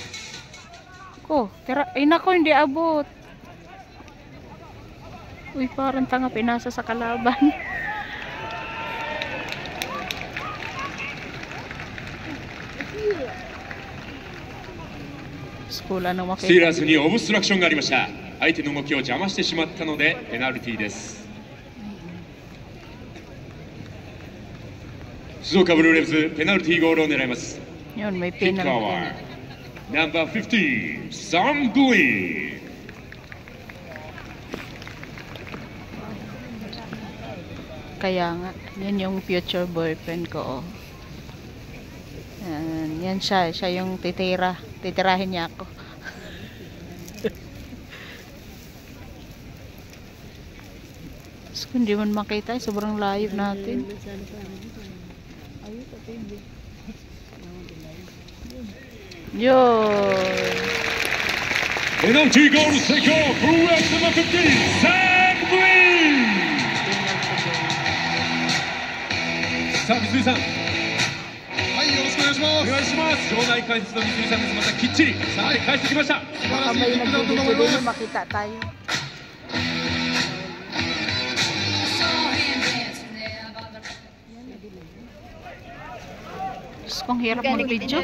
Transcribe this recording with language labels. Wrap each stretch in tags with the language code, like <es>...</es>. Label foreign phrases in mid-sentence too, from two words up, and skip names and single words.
<tl>Ko, ay nako, hindi abot. Uy, parang tanga, pinasa sa kalaban. Skula ng makita.</tl> <ja>スティーラーズにオブストラクションがありました。相手の動きを邪魔してしまったのでペナルティーです。静岡ブルーレヴズペナルティーゴールを狙います。</ja> <tl>Yun, may</tl> <ja>キッカーはナンバー15サム・グリーン。</ja> <tl>Kaya nga, yan yung future boyfriend ko. Oh. Yan siya yung titirahin niya ako. Kung hindi man makita, sobrang layo natin. Yun.</tl> <en>Penalty goal 成功。</en> <ja>ブルーレヴズの15サム・グリーン。さあ、三井さん。はい、よろしくお願いします。お願いします。場内解説の三井さんです。またきっちりさて返してきました。素晴らしいキックだったと思います。</ja> <tl>makita tayo. Kung hirap mag-video.</tl>